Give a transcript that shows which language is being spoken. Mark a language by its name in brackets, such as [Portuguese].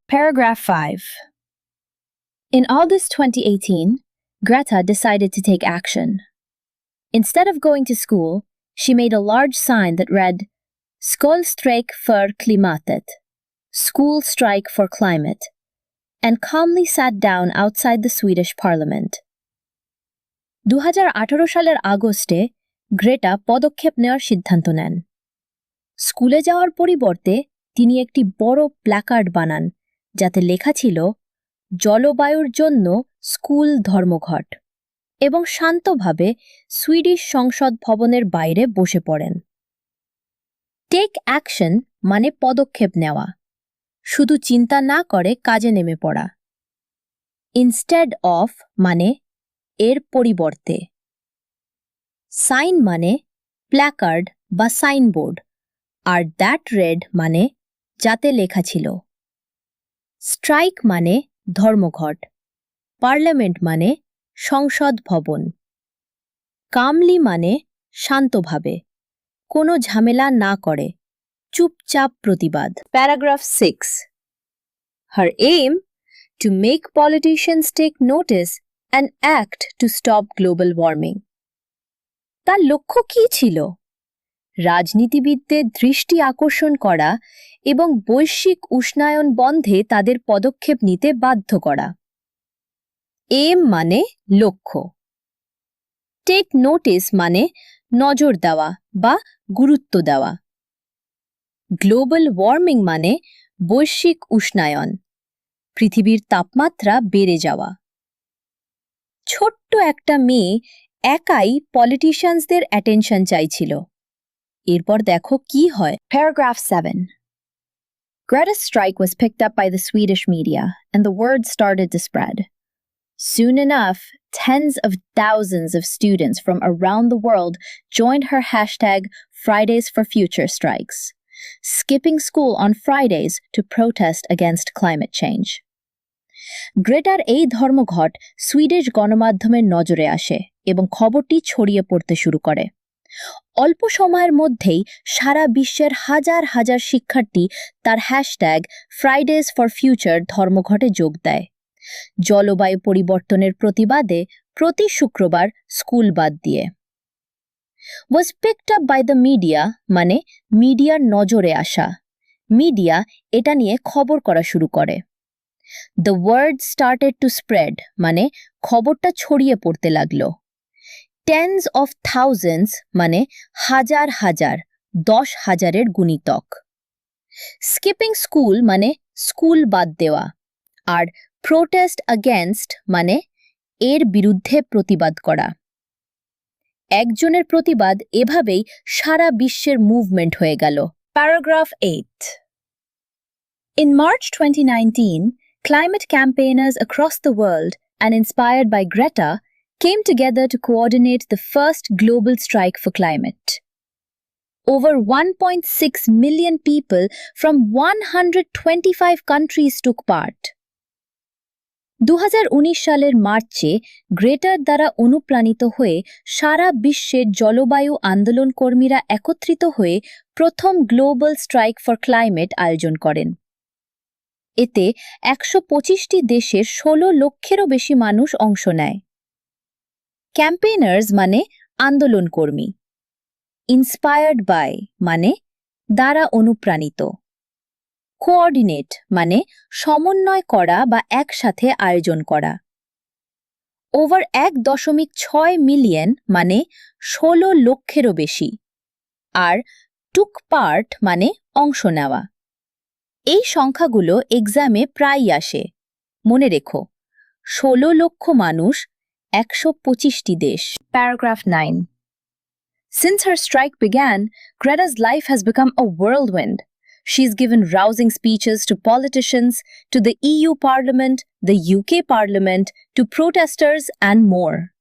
[English] Paragraph 5. In August 2018, Greta decided to take action. Instead of going to school, she made a large sign that read, [Swedish] Skolstrejk för klimatet, [English] School Strike for Climate, and calmly sat down outside the Swedish parliament. [Bangla] 2018 সালের আগস্টে Greta পদক্ষেপ নেওয়ার সিদ্ধান্ত নেন। স্কুলে যাওয়ার পরিবর্তে তিনি একটি বড় প্ল্যাকার্ড বানান, যাতে লেখা ছিল, জলবায়ুর জন্য স্কুল ধর্মঘট, এবং শান্তভাবে সুইডিশ সংসদ ভবনের বাইরে বসে পড়েন। টেক অ্যাকশন মানে পদক্ষেপ নেওয়া, শুধু চিন্তা না করে কাজে নেমে পড়া। ইনস্টেড অফ মানে এর পরিবর্তে। সাইন মানে প্ল্যাকার্ড বা সাইনবোর্ড, আর দ্যাট রেড মানে যাতে লেখা ছিল। স্ট্রাইক মানে ধর্মঘট, পার্লামেন্ট মানে সংসদ ভবন। কামলি মানে শান্তভাবে, কোনো ঝামেলা না করে, চুপচাপ প্রতিবাদ। [English] Paragraph 6. Her aim to make politicians take notice and act to stop global warming. [Bangla] তার লক্ষ্য কী ছিল? রাজনীতিবিদদের দৃষ্টি আকর্ষণ করা এবং বৈশ্বিক উষ্ণায়ন বন্ধে তাদের পদক্ষেপ নিতে বাধ্য করা। এম মানে লক্ষ্য। টেক নোটিস মানে নজর দেওয়া বা গুরুত্ব দেওয়া। গ্লোবাল ওয়ার্মিং মানে বৈশ্বিক উষ্ণায়ন, পৃথিবীর তাপমাত্রা বেড়ে যাওয়া। ছোট্ট একটা মেয়ে একাই পলিটিশিয়ানসদের অ্যাটেনশন চাইছিল। এরপর দেখো কি হয়। [English] Paragraph 7. Greta's strike was picked up by the Swedish media, and the word started to spread. Soon enough, tens of thousands of students from around the world joined her hashtag Fridays for Future Strikes, skipping school on Fridays to protest against climate change. [Bangla] Greater এই ধর্মঘট Swedish গণমাধ্যমের নজরে আসে এবং খবরটি ছড়িয়ে পড়তে শুরু করে। অল্প সময়ের মধ্যেই সারা বিশ্বের হাজার হাজার শিক্ষার্থী তার হ্যাশট্যাগ ফ্রাইডেজ ফর ফিউচার ধর্মঘটে যোগ দেয়। জলবায়ু পরিবর্তনের প্রতিবাদে প্রতি শুক্রবার স্কুল বাদ দিয়ে। [English] was picked up by the media [Bangla] মানে মিডিয়ার নজরে আসা। মিডিয়া এটা নিয়ে খবর করা শুরু করে। [English] The word started to spread [Bangla] মানে খবরটা ছড়িয়ে পড়তে লাগলো। [English] Tens of thousands [Bangla] মানে হাজার হাজার, 10,000-এর গুণিতক। [English] Skipping school [Bangla] মানে স্কুল বাদ দেওয়া, আর [English] protest against [Bangla] মানে এর বিরুদ্ধে প্রতিবাদ করা। একজনের প্রতিবাদ এভাবেই সারা বিশ্বের মুভমেন্ট হয়ে গেল। [English] Paragraph 8. In March 2019, climate campaigners across the world, and inspired by Greta, came together to coordinate the first global strike for climate. Over 1.6 million people from 125 countries took part. [Bangla] 2019 সালের মার্চে গ্রেটার দ্বারা অনুপ্রাণিত হয়ে সারা বিশ্বের জলবায়ু আন্দোলন কর্মীরা একত্রিত হয়ে প্রথম গ্লোবাল স্ট্রাইক ফর ক্লাইমেট আয়োজন করেন। এতে 125টি দেশের 16 লক্ষেরও বেশি মানুষ অংশ নেয়। ক্যাম্পেইনার্স মানে আন্দোলনকর্মী। ইন্সপায়ার্ড বাই মানে দ্বারা অনুপ্রাণিত। কোঅর্ডিনেট মানে সমন্বয় করা বা একসাথে আয়োজন করা। ওভার 1.6 মিলিয়ন মানে 16 লক্ষেরও বেশি। আর টুক পার্ট মানে অংশ নেওয়া। এই সংখ্যাগুলো এক্সামে প্রায়ই আসে, মনে রেখো। 16 লক্ষ মানুষ, 125টি দেশ। [English] Paragraph 9. Since her strike began, Greta's life has become a whirlwind. She's given rousing speeches to politicians, to the EU Parliament, the UK Parliament, to protesters and more.